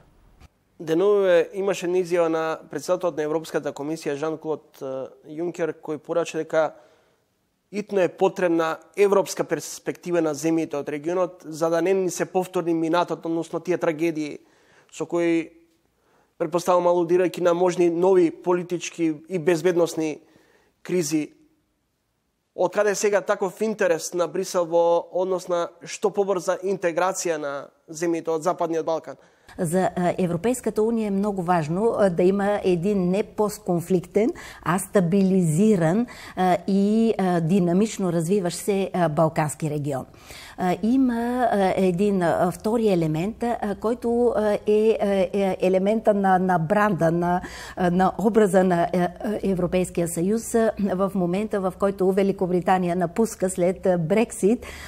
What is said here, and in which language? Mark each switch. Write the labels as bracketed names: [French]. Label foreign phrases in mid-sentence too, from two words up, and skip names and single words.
[Macedonian] Деновиве имаше изјава на претседателот на Европската комисија Жан-Клод Јункер кој порача дека итно е потребна европска перспектива на земјите од регионот за да не ни се повторни минатот, односно тие трагедии со кои претпоставам алудирајќи на можни нови политички и безбедносни кризи. Од каде сега таков интерес на Брисел во однос на што побрза интеграција на земјите од Западниот Балкан? [Bulgarian] За Европейската унија е много важно да има един не постконфликтен, а стабилизиран и динамично развиващ се Балкански регион. Има един втори елемент, който е елемента на бранда, на образа на Европейския съюз в момента, в който Великобритания напуска след Брексит.